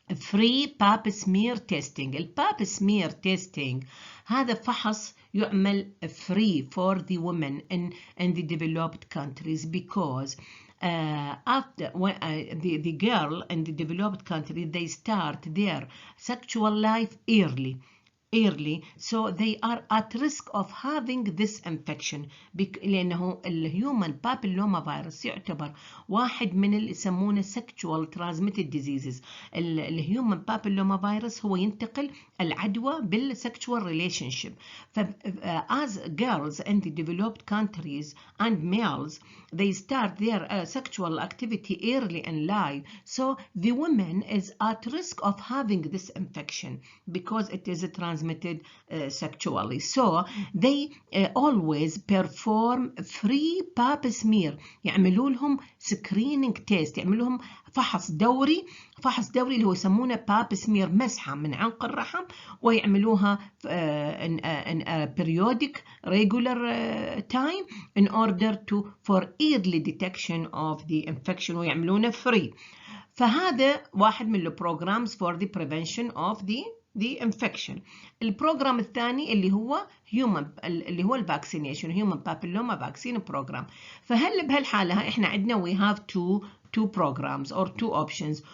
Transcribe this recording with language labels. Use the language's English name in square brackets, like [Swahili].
[English] Free pap smear testing. pap smear testing [Arabic] هذا فحص يعمل [English] free for the women in the developed countries because after the girl in the developed country they start their sexual life early, so they are at risk of having this infection لأنه الhuman papillomavirus [Arabic] يعتبر واحد من اللي يسمونه [English] sexual transmitted diseases. [Arabic] الhuman papillomavirus هو ينتقل العدوى بال [English] sexual relationship. as girls in the developed countries and males they start their sexual activity early in life, so the woman is at risk of having this infection because it is transmitted sexually. So they always perform free pap smear، [Arabic] يعملوا لهم screening test، يعملوا لهم فحص دوري اللي هو يسمونه [English] pap smear، [Arabic] مسحة من عنق الرحم، [English] ويعملوها in periodic regular time in order for early detection of the infection ويعملونه free. [Arabic] فهذا واحد من [English] programs for the prevention of the infection. [Arabic] البروجرام الثاني اللي هو الفاكسينيشن [English] human papilloma vaccine program. [Arabic] فهل بهالحالة احنا عندنا [English] we have two programs or two options.